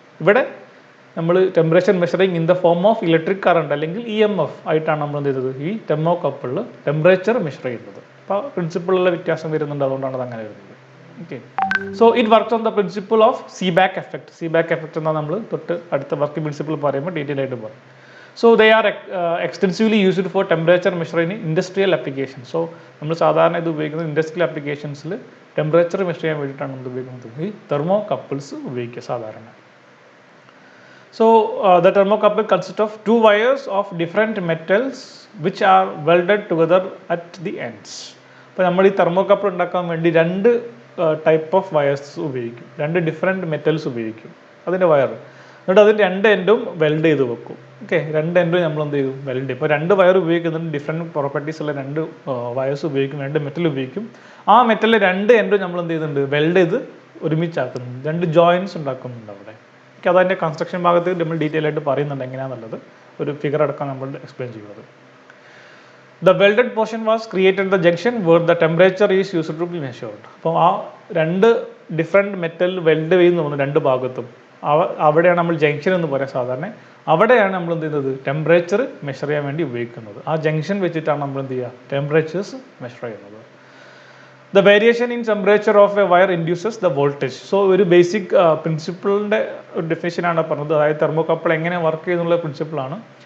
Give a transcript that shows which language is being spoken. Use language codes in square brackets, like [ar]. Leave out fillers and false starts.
[ml] ഇവിടെ നമ്മൾ [en] temperature measuring in the form of electric current [ml] അല്ലെങ്കിൽ EMF ആയിട്ടാണ് നമ്മൾ എന്ത് ചെയ്തത് ഈ തെർമോ കപ്പിളിൽ ടെമ്പറേച്ചർ മെഷർ ചെയ്യുന്നത്. അപ്പോൾ പ്രിൻസിപ്പിളിലുള്ള വ്യത്യാസം വരുന്നുണ്ട്, അതുകൊണ്ടാണ് അത് അങ്ങനെ വരുന്നത്. [en] Okay, so it works on the principle of Seebeck effect. [ml] Seebeck effect എന്നാൽ നമ്മൾ തൊട്ട് അടുത്ത വർക്കിംഗ് പ്രിൻസിപ്പിൾ പറയുമ്പോൾ ഡീറ്റെയിൽ ആയിട്ട് പറയും. [en] So they are extensively used for temperature measure in industrial application. [ml] So നമ്മൾ സാധാരണ ഇത് ഉപയോഗിക്കുന്നത് ഇൻഡസ്ട്രിയൽ ആപ്ലിക്കേഷൻസിൽ ടെമ്പറേച്ചർ മെഷർ ചെയ്യാൻ വേണ്ടിയിട്ടാണ് നമ്മൾ ഉപയോഗിക്കുന്നത് ഈ തെർമോ കപ്പിൾസ് ഉപയോഗിക്കുക സാധാരണ. [en] So the thermocouple consists of two wires of different metals which are welded together at the ends. [ml] അപ്പോൾ നമ്മൾ ഈ തെർമോകപ്പിൾ ഉണ്ടാക്കാൻ വേണ്ടി രണ്ട് ടൈപ്പ് ഓഫ് വയേഴ്സ് ഉപയോഗിക്കും, രണ്ട് ഡിഫറെൻറ്റ് മെറ്റൽസ് ഉപയോഗിക്കും അതിൻ്റെ വയർ. എന്നിട്ട് അതിൻ്റെ രണ്ട് എൻഡും വെൽഡ് ചെയ്ത് വെക്കും. ഓക്കെ, രണ്ട് എൻഡും നമ്മൾ എന്ത് ചെയ്യും വെൽഡ്. ഇപ്പോൾ രണ്ട് വയർ ഉപയോഗിക്കുന്നുണ്ട്, ഡിഫറെൻറ്റ് പ്രോപ്പർട്ടീസ് ഉള്ള രണ്ട് വയേഴ്സ് ഉപയോഗിക്കും, രണ്ട് മെറ്റൽ ഉപയോഗിക്കും. ആ മെറ്റലിലെ രണ്ട് എൻഡും നമ്മൾ എന്ത് ചെയ്യുന്നുണ്ട് വെൽഡ് ചെയ്ത് ഒരുമിച്ചാക്കുന്നുണ്ട്, രണ്ട് ജോയിൻസ് ഉണ്ടാക്കുന്നുണ്ട് അവിടെ. ഓക്കെ, അതതിൻ്റെ കൺസ്ട്രക്ഷൻ ഭാഗത്ത് നമ്മൾ ഡീറ്റെയിൽ ആയിട്ട് പറയുന്നുണ്ട് എങ്ങനെയാണെന്നുള്ളത്, ഒരു ഫിഗർ അടക്കം നമ്മൾ എക്സ്പ്ലെയിൻ ചെയ്യുന്നത്. [en] The welded portion was created at the junction where the temperature is used to be measured. [ml] അപ്പോൾ ആ രണ്ട് ഡിഫറെൻറ്റ് മെറ്റൽ വെൽഡ് ചെയ്യുന്ന തോന്നുന്നു രണ്ട് ഭാഗത്തും, അവിടെയാണ് നമ്മൾ ജംഗ്ഷൻ എന്ന് പറയാം സാധാരണ. അവിടെയാണ് നമ്മൾ എന്ത് ചെയ്യുന്നത് ടെമ്പറേച്ചർ മെഷർ ചെയ്യാൻ വേണ്ടി ഉപയോഗിക്കുന്നത്. ആ ജംഗ്ഷൻ വെച്ചിട്ടാണ് നമ്മൾ എന്ത് ചെയ്യുക ടെമ്പറേച്ചേഴ്സ് മെഷർ ചെയ്യുന്നത്. [en] The variation in temperature of a wire induces the voltage. [ml] So ഒരു ബേസിക് പ്രിൻസിപ്പിളിൻ്റെ ഒരു ഡെഫിനിഷനാണ് പറഞ്ഞത്, അതായത് തെർമോകപ്പിൾ എങ്ങനെ വർക്ക് ചെയ്യുന്നുള്ള പ്രിൻസിപ്പിളാണ്.